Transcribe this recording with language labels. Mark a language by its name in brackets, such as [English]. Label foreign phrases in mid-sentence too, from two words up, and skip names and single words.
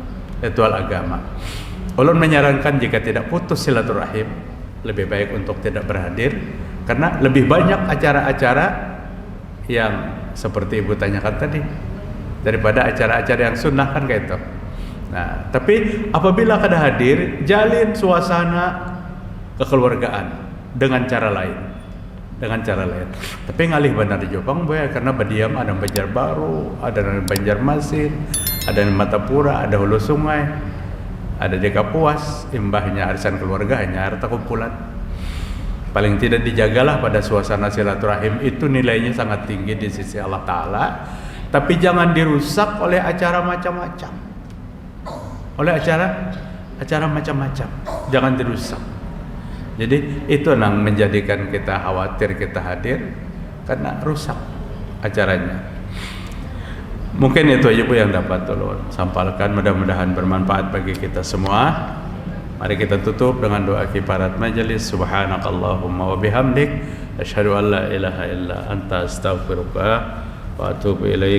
[Indonesian] Ulun menyarankan jika tidak putus silaturahim, lebih baik untuk tidak berhadir, karena lebih banyak acara-acara yang seperti ibu tanyakan tadi daripada acara-acara yang sunnah kan kayak itu. Nah, tapi apabila kada hadir, jalin suasana kekeluargaan dengan cara lain. [Banjar] Tapi ngalih benar di Jepang boy, [Indonesian] karena berdiam ada Banjarbaru, ada Banjarmasin, ada Matapura, ada Hulu Sungai, ada di Kapuas, imbahnya arisan keluarganya, harta kumpulan. Paling tidak dijagalah pada suasana silaturahim itu, nilainya sangat tinggi di sisi Allah Ta'ala. Tapi jangan dirusak oleh acara macam-macam. Oleh acara macam-macam, jangan dirusak. Jadi itu yang menjadikan kita khawatir kita hadir karena rusak acaranya. Mungkin itu aja Bu yang dapat tolong sampaikan, mudah-mudahan bermanfaat bagi kita semua. Mari kita tutup dengan doa kifarat majelis. [Arabic] سبحانك اللهم وبحمدك، أشهد أن لا إله إلا أنت، أستغفرك وأتوب إليك.